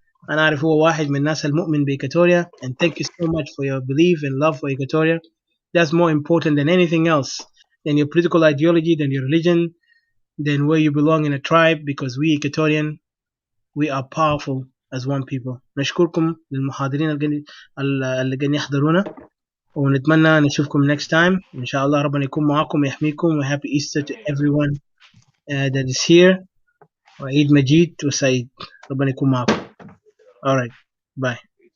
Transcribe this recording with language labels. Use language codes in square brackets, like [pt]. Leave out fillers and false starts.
[ar] أنا أعرف هو واحد من الناس المؤمن بإيكاتوريا, [en] and thank you so much for your belief and love for Equatoria. That's more important than anything else, than your political ideology, than your religion, than where you belong in a tribe, because we Equatorian, we are powerful as one people. [ar] نشكركم للمحاضرين اللي قاعدين يحضرونا, ونتمنى نشوفكم [en] next time. [ar] إن شاء الله ربنا يكون معاكم ويحميكم. [en] Happy Easter to everyone that is here. [ar] وعيد مجيد وسعيد. ربنا يكون معاكم. [en] Alright, bye.